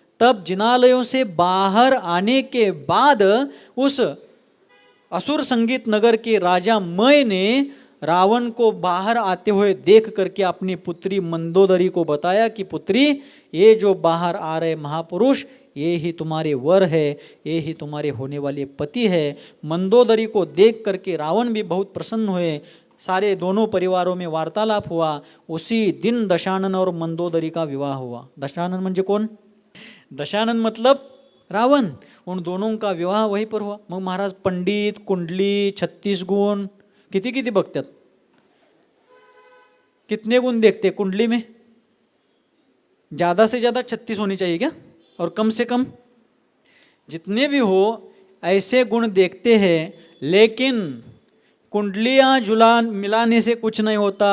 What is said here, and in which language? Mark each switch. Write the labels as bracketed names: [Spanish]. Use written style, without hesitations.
[Hindi] तब जिनालयों से बाहर आने के बाद उस असुर संगीत नगर के राजा मय ने रावण को बाहर आते हुए देख करके अपनी पुत्री मंदोदरी को बताया कि पुत्री, ये जो बाहर आ रहे महापुरुष ये ही तुम्हारे वर है, ये ही तुम्हारे होने वाले पति है। मंदोदरी को देख करके रावण भी बहुत प्रसन्न हुए। सारे दोनों परिवारों में वार्तालाप हुआ। उसी दिन दशानन और मंदोदरी का विवाह हुआ। [Marathi] दशानन म्हणजे कोण? [Hindi] दशानन मतलब रावण। उन दोनों का विवाह वहीं पर हुआ। [Marathi] मग महाराज पंडित, कुंडली, 36 गुण किती किती बघतात? [Hindi] कितने गुण देखते कुंडली में? ज़्यादा से ज़्यादा 36 होनी चाहिए क्या? और कम से कम जितने भी हो ऐसे गुण देखते हैं। लेकिन कुंडलियाँ मिलाने से कुछ नहीं होता।